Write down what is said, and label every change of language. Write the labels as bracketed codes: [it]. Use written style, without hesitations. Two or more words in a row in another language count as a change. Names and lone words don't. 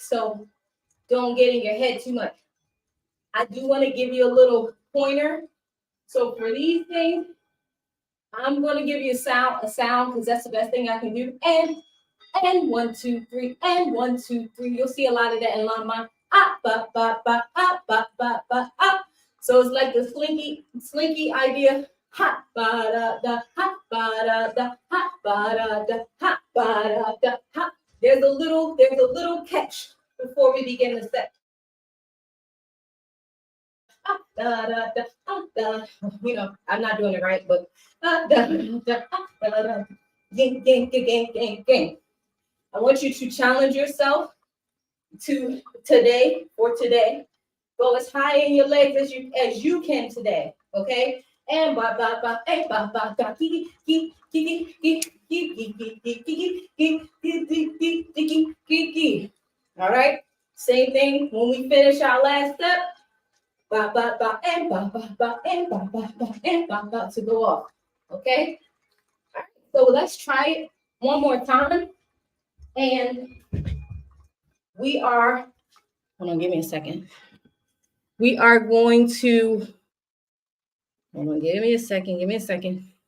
[en] So don't get in your head too much. I do want to give you a little pointer. So for these things, I'm going to give you a sound because that's the best thing I can do. And 1, 2, 3, and 1, 2, 3. You'll see a lot of that in line mine. Ah, ba, ba, ba, ah, ba, ba, ba, ah. So it's like the slinky idea. Ha, ba, da, da, ha, ba, da, da, ha, ba, da, da, ha, ba, da, da, ha. There's a little catch before we begin the set. Ah, da, da, da, ah, da. You know, I'm not doing it right, but ah, da, da, ah, da, da. Gang, gang, gang, gang, gang. I want you to challenge yourself to today. Go as high in your legs as you can today. Okay? And ba ba ba ba ba ba ki all right? Same thing when we finish our last step. Ba ba ba and ba ba ba and ba ba ba and ba ba to go off. Okay? All right. So let's try it one more time. And we are, hold on, give me a second. We are going to, hold on, give me a second.